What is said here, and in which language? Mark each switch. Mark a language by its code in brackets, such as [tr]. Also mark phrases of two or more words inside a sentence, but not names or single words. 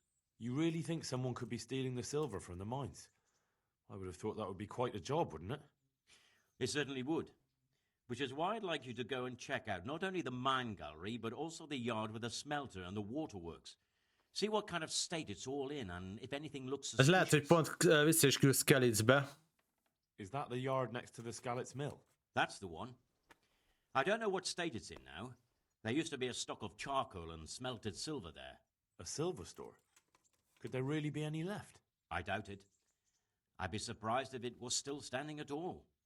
[en] You really think someone could be stealing the silver from the mines? I would have thought that would be quite a job, wouldn't it? It certainly would. Which is why I'd like you to go and check out not only the mine gallery, but also the yard with the smelter and the waterworks. See what kind of state it's all in, and if anything looks suspicious. [hu] Ez lehet, hogy pont vissza is küldsz Kellicbe. [en] Is that the yard next to the Skalitz mill? That's the one. I don't know what state it's in now. There used to be a stock of charcoal and smelted silver there. A silver store? Could there really be any left? I doubt it. I'd be surprised if it was still standing at all.